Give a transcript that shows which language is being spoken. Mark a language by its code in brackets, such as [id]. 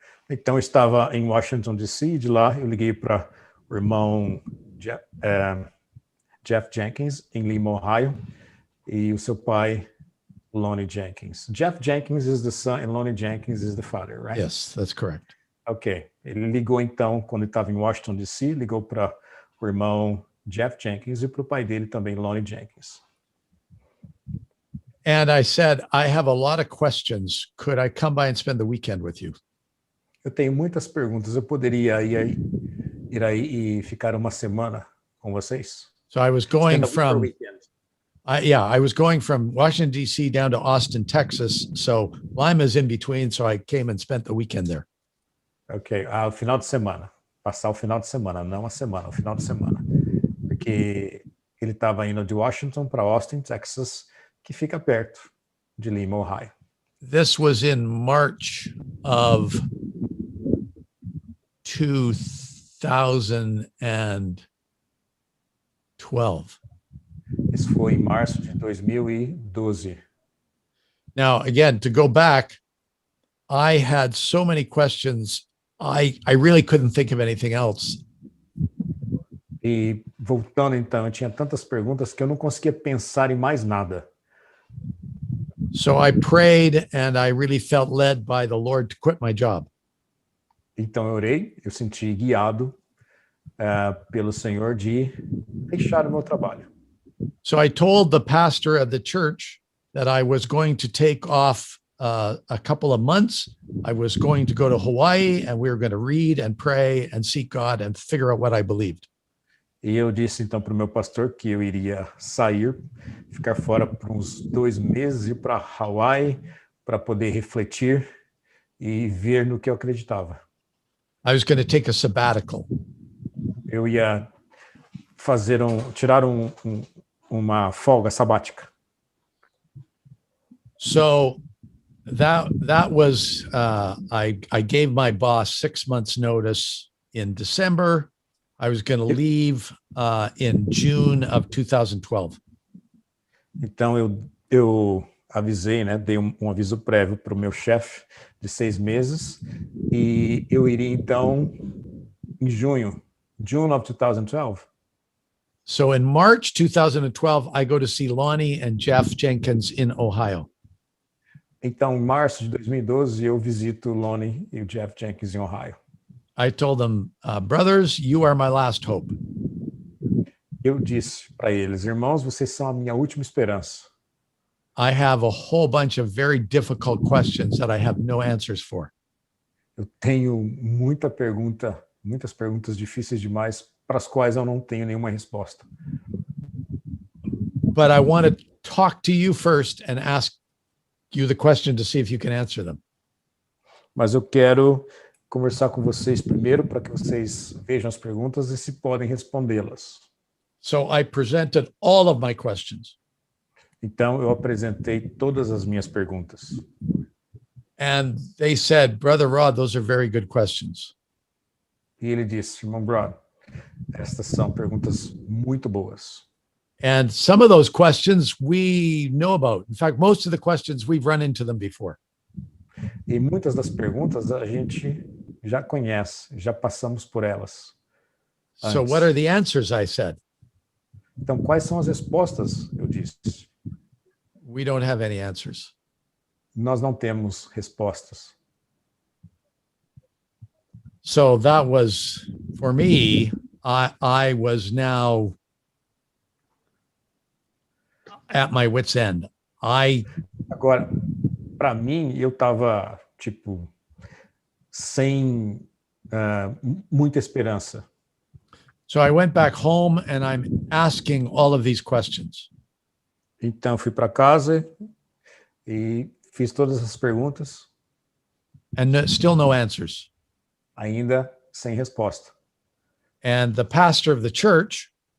[pt] Então, eu estava em Washington, D.C., e de lá eu liguei para o irmão Jeff Jenkins, em Lima, Ohio, e o seu pai, Lonnie Jenkins. [en] Jeff Jenkins is the son and Lonnie Jenkins is the father, right? Yes, that's correct. Ok. [pt] Ele ligou então, quando ele estava em Washington, D.C., ligou para o irmão Jeff Jenkins e para o pai dele também, Lonnie Jenkins. [en] And I said, I have a lot of questions. Could I come by and spend the weekend with you? [pt] Eu tenho muitas perguntas. Eu poderia ir aí e ficar uma semana com vocês? [en] So I was going Spend a week or from, weekend. I was going from Washington, D.C. down to Austin, Texas. So Lima's in between. So I came and spent the weekend there. [pt] Ok, o final de semana. Passar o final de semana, não a semana, o final de semana. Porque ele estava indo de Washington para Austin, Texas, que fica perto de Lima, Ohio. [en] This was in March of 2012. [pt] Isso foi em março de 2012. [en] Now, again, to go back, I had so many questions. I really couldn't think of anything else. [pt] E voltando então, eu tinha tantas perguntas que eu não conseguia pensar em mais nada. [en] So I prayed and I really felt led by the Lord to quit my job. [pt] Então eu orei, eu senti guiado pelo Senhor de deixar o meu trabalho. [en] So I told the pastor of the church that I was going to take off a couple of months. I was going to go to Hawaii and we were going to read and pray and seek God and figure out what I believed. [pt] E eu disse então para o meu pastor que eu iria sair, ficar fora por uns 2 meses, ir para Hawaii para poder refletir e ver no que eu acreditava. [en] I was going to take a sabbatical. [pt] Eu ia tirar uma folga sabática. [en] So that was I gave my boss 6 months notice in December. I was going to leave in June of 2012. [pt] Então eu avisei, né, dei um aviso prévio para o meu chefe de 6 meses e eu iria então em [en] June of 2012. So in March 2012, I go to see Lonnie and Jeff Jenkins in Ohio. [pt] Então, em março de 2012, eu visito o Lonnie e o Jeff Jenkins em Ohio. [en] I told them, brothers, you are my last hope. [pt] Eu disse para eles, irmãos, vocês são a minha última esperança. [en] I have a whole bunch of very difficult questions that I have no answers for. [pt] Eu tenho muitas perguntas difíceis demais para as quais eu não tenho nenhuma resposta. [en] But I want to talk to you first and ask you the question to see if you can answer them. [pt] Mas eu quero conversar com vocês primeiro para que vocês vejam as perguntas e se podem respondê-las. [en] So I presented all of my questions. [pt] Então, eu apresentei todas as minhas perguntas. [en] And they said, Brother Rod, those are very good questions. [pt] E ele disse, irmão Brod, estas são perguntas muito boas. [en] And some of those questions we know about. In fact, most of the questions we've run into them before. [pt] E muitas das perguntas a gente já conhece, já passamos por elas. [en] So what are the answers, I said? [pt] Então, quais são as respostas? Eu disse. [en] We don't have any answers. [pt] Nós não temos respostas. [en] So that was, for me, I was now at my wit's end. [pt] Agora, para mim, eu estava, tipo, sem muita esperança. [en] So I went back home and I'm asking all of these questions. [pt] Então, fui para casa e fiz todas as perguntas. [en] And still no answers. [pt] Ainda sem resposta. [en] And the pastor of the church,